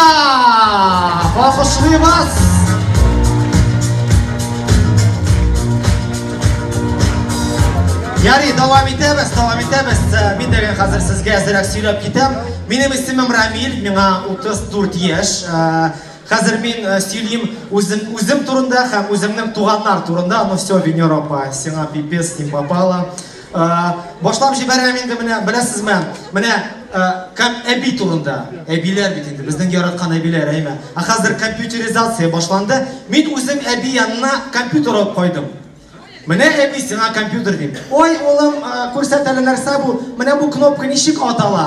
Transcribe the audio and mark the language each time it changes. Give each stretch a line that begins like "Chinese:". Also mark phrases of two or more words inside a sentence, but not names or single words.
Tatar: Алкышлый вас! Ярый, давам итәбез. Мин дәгән хәзер сезгә әзрәк сөйләп китәм. Минем исемем Рамил, миңа 34 яшь. Хәзер мин сөйлим үзем турында һәм үземнең туганнар турында.
Russian: Ну все, Венера апа, сиңа пипец не попало.
Tatar: Башлап җибәрәм инде менә, беләсезме? Менә әби турында. Әбиләр бит инде, безнең яраткан әбиләр, әйме. Хәзер компьютеризация башланды. Мин үзем әби янына компьютер алып кайдым. Менә әби сиңа компьютер дим. Ой, улым, күрсәт әле нәрсә бу? Менә бу кнопка ничек атала?